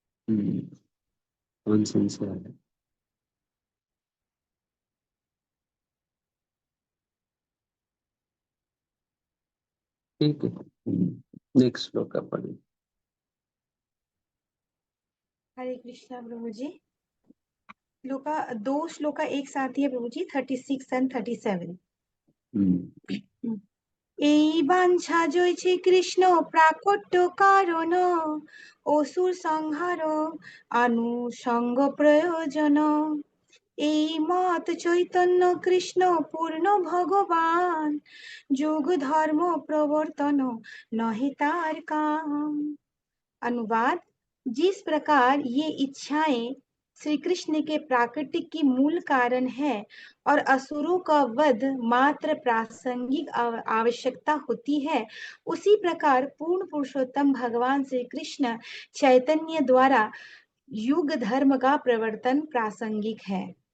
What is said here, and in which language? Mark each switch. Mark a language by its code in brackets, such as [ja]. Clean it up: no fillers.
[hi] हम्म, कौन सिंसियर है। ठीक है। नेक्स्ट श्लोक का पढ़िए। हरे कृष्णा प्रभु जी। श्लोका, दो श्लोका एक साथ ही है प्रभु जी, 36 एंड 37। [bn] এই বাঞ্ছা জয়ছে কৃষ্ণ প্রাকট্য কারণ অসুর সংহার আনুষঙ্গ প্রয়োজন এই মত চৈতন্য কৃষ্ণ পূর্ণ ভগবান যোগ ধর্ম প্রবর্তন নহে তার কাম। [hi] अनुवाद, जिस प्रकार ये इच्छाएं श्री कृष्ण के प्राकृतिक की मूल कारण है और असुरों का वध मात्र प्रासंगिक आवश्यकता होती है, उसी प्रकार पूर्ण पुरुषोत्तम भगवान श्री कृष्ण चैतन्य द्वारा युग धर्म का प्रवर्तन प्रासंगिक है।